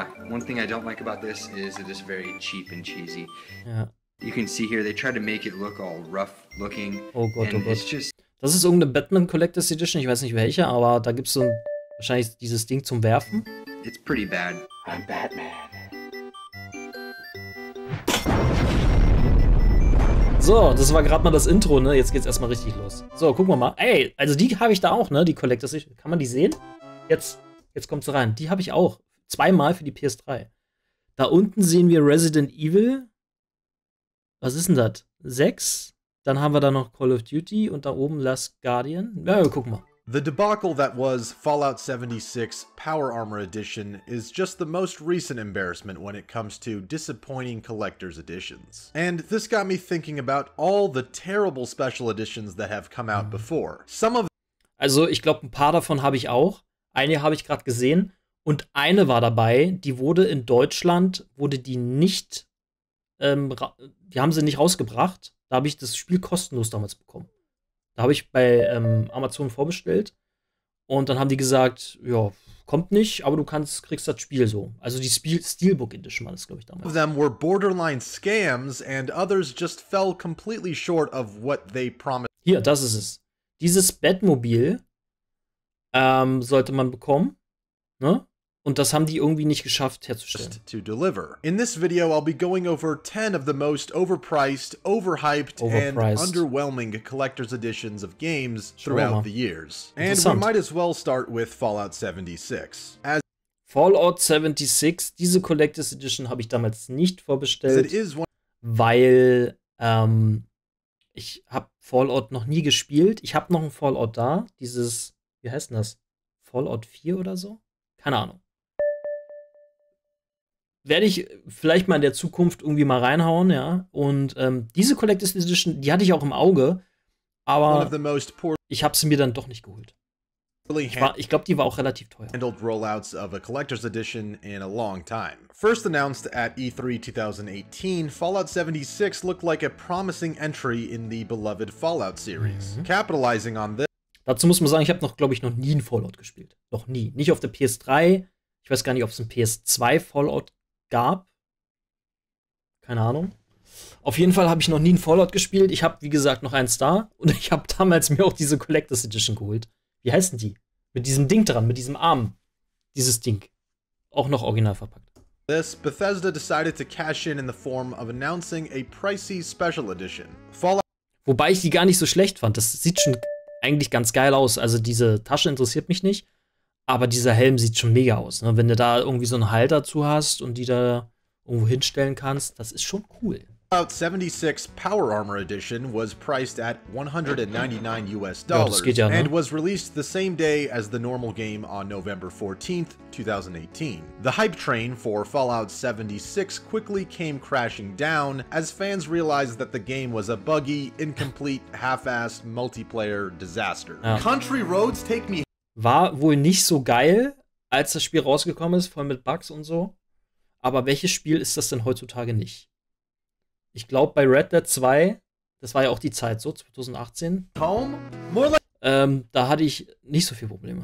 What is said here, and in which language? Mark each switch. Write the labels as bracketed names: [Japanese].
[English] One thing I don't like about this is it is very cheap and cheesy. [German] Ja. [English] You can see here they try to make it look all rough looking. [German] Oh Gott, oh Gott. [English] Just... [German] Das ist irgendeine Batman Collector's Edition, ich weiß nicht welche, aber da gibt's so ein, wahrscheinlich dieses Ding zum Werfen. [English] It's pretty bad. I'm Batman. [German] So, das war gerade mal das Intro, ne? Jetzt geht's erstmal richtig los. So, gucken wir mal. Ey, also die habe ich da auch, ne? Die Collector's Edition. Kann man die sehen? Jetzt kommt sie rein. Die habe ich auch. Zweimal für die PS3. Da unten sehen wir Resident Evil. Was ist denn das? 6. Dann haben wir da noch Call of Duty und da oben Last Guardian. Ja, wir gucken mal. [English] The debacle that was Fallout 76 Power Armor Edition is just the most recent embarrassment when it comes to disappointing collector's editions. And this got me thinking about all the terrible special editions that have come out before. [German] Also, ich glaube, ein paar davon habe ich auch. Eine habe ich gerade gesehen. Und eine war dabei, die wurde in Deutschland, die nicht, die haben sie nicht rausgebracht. Da habe ich das Spiel kostenlos damals bekommen. Da habe ich bei Amazon vorbestellt. Und dann haben die gesagt, ja, kommt nicht, aber du kriegst das Spiel so. Also die Steelbook Edition war das, glaube ich, damals. [English] Some of them were borderline scams and others just fell completely short of what they promised. [German] Hier, das ist es. Dieses Batmobil sollte man bekommen, ne? Und das haben die irgendwie nicht geschafft herzustellen. [English] To deliver. In this video, I'll be going over 10 of the most overpriced, overhyped, and underwhelming collector's editions of games throughout the years. And we might as well start with Fallout 76. [German] Fallout 76, diese Collector's Edition habe ich damals nicht vorbestellt, weil ich habe Fallout noch nie gespielt. Ich habe noch ein Fallout da, dieses, wie heißt denn das? Fallout 4 oder so? Keine Ahnung. Werde ich vielleicht mal in der Zukunft irgendwie mal reinhauen, ja. Und diese Collector's Edition, die hatte ich auch im Auge, aber ich habe sie mir dann doch nicht geholt. Ich glaube, die war auch relativ teuer. [English] Handled rollouts of a collector's edition in a long time. First announced at E3 2018, Fallout 76 looked like a promising entry in the beloved Fallout series. Capitalizing on this. [German] Dazu muss man sagen, ich habe glaube ich, noch nie ein Fallout gespielt. Noch nie. Nicht auf der PS3. Ich weiß gar nicht, ob es ein PS2 Fallout gab. Keine Ahnung. Auf jeden Fall habe ich noch nie ein Fallout gespielt. Ich habe, wie gesagt, noch eins da. Und ich habe damals mir auch diese Collector's Edition geholt. Wie heißen die? Mit diesem Ding dran, mit diesem Arm. Dieses Ding. Auch noch original verpackt. [English] this, Bethesda decided to cash in the form of announcing a pricey special edition. [German] Wobei ich die gar nicht so schlecht fand. Das sieht schon eigentlich ganz geil aus. Also diese Tasche interessiert mich nicht, aber dieser Helm sieht schon mega aus. Ne? Wenn du da irgendwie so einen Halt dazu hast und die da irgendwo hinstellen kannst, das ist schon cool. [English] Fallout 76 Power Armor Edition was priced at $199 US and was released the same day as the normal game on November 14th, 2018. The hype train for Fallout 76 quickly came crashing down as fans realized that the game was a buggy, incomplete, half-assed multiplayer disaster. [German] Ja. [English] Country roads take me. [German] War wohl nicht so geil, als das Spiel rausgekommen ist, voll mit Bugs und so. Aber welches Spiel ist das denn heutzutage nicht? Ich glaube, bei Red Dead 2, das war ja auch die Zeit, so 2018, da hatte ich nicht so viele Probleme.